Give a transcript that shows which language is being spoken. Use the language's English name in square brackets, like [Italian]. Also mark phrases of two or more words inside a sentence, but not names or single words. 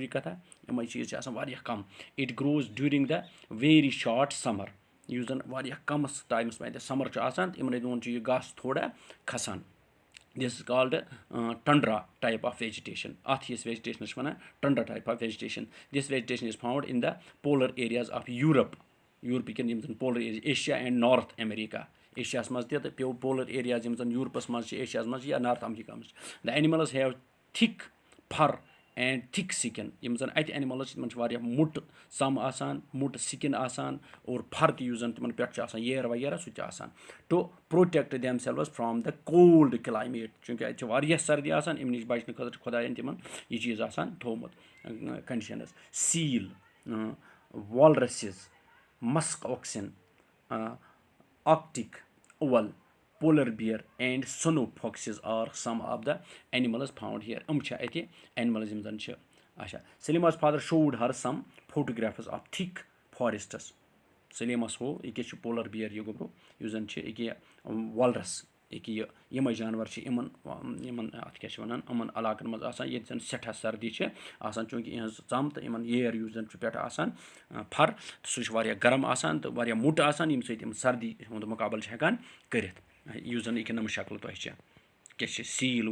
[Kashmiri] کتھا یِمے چیٖز چھِ آسان واریاہ کم [English] it grows during the very short summer [Kashmiri] یُس زن واریاہ کمس ٹایمس منٛز سمر چھُ آسان یِمنٕے دۄہن چھُ یہِ گاسہٕ تھوڑا کھسان [English] this is called tundra type of vegetation [Kashmiri] اَتھ ہِس ویجِٹیشنس چھِ وَنان [English] tundra type of vegetation this vegetation is found in the polar areas of Europe [Kashmiri] یوٗرپٕکٮ۪ن یِم زن پولر ایریا [English] Asia and [Kashmiri] نارتھ امیریکا ایشیاہس منٛز تہِ تہٕ پولر ایریاز یِم زن یوٗرپس منٛز چھِ ایشیاہس منٛز یا نارتھ امریکا منٛز چھِ [English] the animals have thick fur and thick skin [Kashmiri] یِم زن اَتہِ اینِملز چھِ تِمن چھِ واریاہ موٚٹ سم آسان موٚٹ سِکِن آسان اور فر تہِ یُس زن تِمن پٮ۪ٹھ چھُ آسان ییر وغیرہ سُہ تہِ چھُ آسان [English] to protect themselves from the cold climate [Kashmiri] چوٗنٛکہِ اَتہِ چھِ واریاہ سردی آسان اَمہِ نِش بچنہٕ خٲطرٕ چھُ خۄداین تِمن یہِ چیٖز آسان تھوٚومُت [English] conditions seal walruses musk oxen arctic owl polar bear and snow foxes are some of the animals found here [Kashmiri] یِم چھِ اَتہِ اینِملز یِم زن چھِ اچھا [English] Sulema's father showed her some photographs of thick forests [Kashmiri] سلیمس ہو یہِ کیاہ چھُ [English] polar bear [Kashmiri] یہِ گوٚبرو یُس زن چھِ ییٚکیاہ والرس ییٚکیاہ یِمے جانور چھِ یِمن اَتھ کیاہ چھِ وَنان یِمن علاقن منٛز آسان ییٚتہِ زن سٮ۪ٹھاہ سردی چھِ آسان چوٗنٛکہِ یِہٕنٛز ژم تہٕ یِمن ییر یُس زن چھُ پٮ۪ٹھٕ آسان فر سُہ چھُ واریاہ گرم آسان تہٕ واریاہ موٚٹ آسان ییٚمہِ سۭتۍ یِم سردی ہُنٛد مُقابلہٕ چھِ ہٮ۪کان کٔرِتھ یُس زن یہِ نٔمہٕ شکلہٕ تۄہہِ چھِ کیاہ چھِ سیٖل